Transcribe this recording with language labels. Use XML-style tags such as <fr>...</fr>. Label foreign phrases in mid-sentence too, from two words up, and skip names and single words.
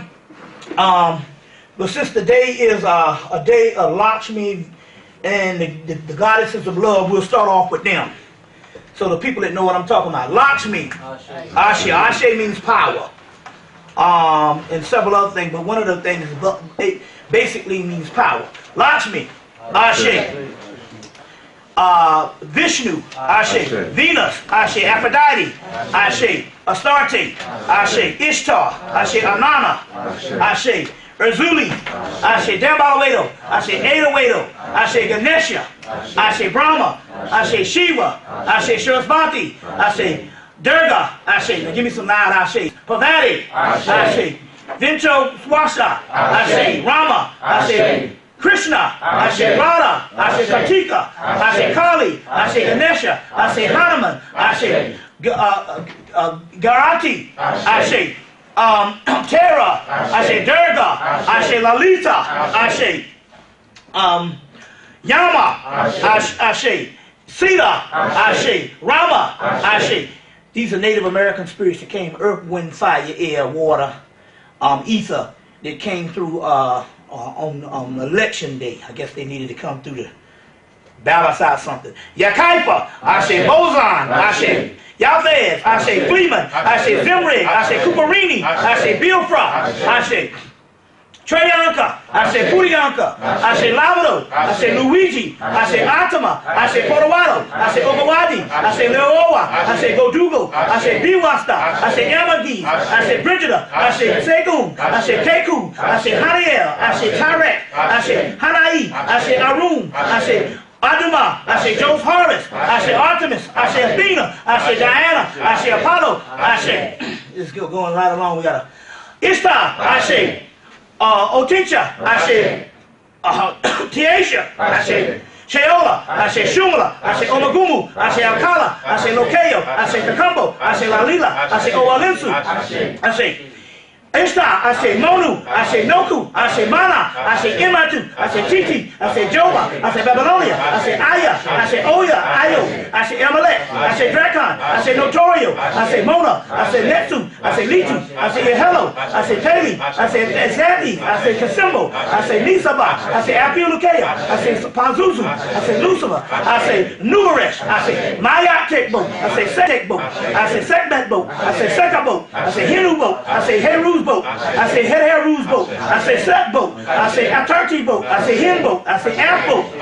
<en>But since the day is a day of Lakshmi and the goddesses of love, we'll start off with them. So the people that know what I'm talking about. Lakshmi. Ashe. Ashe means power. And several other things, but one of the things basically means power. Lakshmi. Ashe. Vishnu, Ashe. Venus, Ashe. Aphrodite, Ashe. Astarte, Ashe. Ishtar, Ashe. Anana, Ashe. Erzuli, Ashe. Dambalawedo, Ashe. Edawedo, Ashe. Ganesha, Ashe. Brahma, Ashe. Shiva, Ashe. Sarasvati, Ashe. Durga, Ashe. Now give me some loud Ashe. Parvati, Ashe. Vincho Swasha, Ashe. Rama, Ashe. Krishna, Ashe. Radha, Ashe. Kartika, Ashe. Kali, Ashe. Ganesha, Ashe. Hanuman, Ashe. Garati, Ashe. Tara, Ashe. Durga, Ashe. Lalita, Ashe. Yama, Ashe. Sita, Ashe. Rama, Ashe. These are Native American spirits that came, earth, wind, fire, air, water, ether, that came through on election day. I guess they needed to come through to balance out something. Yakaipa, Ashe. Bozan, Ashe. Yalvez, Ashe. Fleeman, Ashe. Zimrig, Ashe. Kuparini, Ashe. Bilfra, Ashe. Treyanka, Ashe. Puriyanka, Ashe. Lavado, Ashe. Luigi, Ashe. Atama, Ashe. Porowado, Ashe. Ogawadi, Ashe. Leoa, Ashe. Godugo, Ashe. Biwasta, Ashe. Yamagi, Ashe. Brigida, Ashe. Segum, Ashe. Keku, Ashe. Haniel, Ashe. Tarek, Ashe. Hanai, Ashe. Arun, Ashe. Aduma, Ashe. Joseph Horus, Ashe. Artemis, Ashe. Athena, Ashe. Diana, Ashe. Apollo, Ashe. This is going right along. We got a Ishtar, Ashe. Otincha, Ashe. Tiesha, Ashe. Sheola, Ashe. Shumala, Ashe. Omagumu, Ashe. Alcala, Ashe. Lokeo, Ashe. Tacumbo, Ashe. Lalila, Ashe. Owalinsu, Ashe. Ishtar, I say Monu, I say Noku, I say Mana, I say Imatu, I say Titi, I say Joba, I say Babylonia, I say Aya, I say Oya, Ayo, I say Amalek, I say Drakon, I say Notorio, I say Mona, I say Netsu, I say Litu, I say Yehelo, I say Teli, I say Zati, I say Kasimbo, I say Nisaba, I say Apiulukea, I say Pazuzu, I say Lucifer, I say Nuresh, I say Mayatek boat, I say Setek boat, I say Sekbet boat, I say Seka boat, I say Hinu boat, I say Heru's boat, I say Heru's boat, I say Set boat, I say Atarti boat, I say Hin boat, I say Amp boat,</en>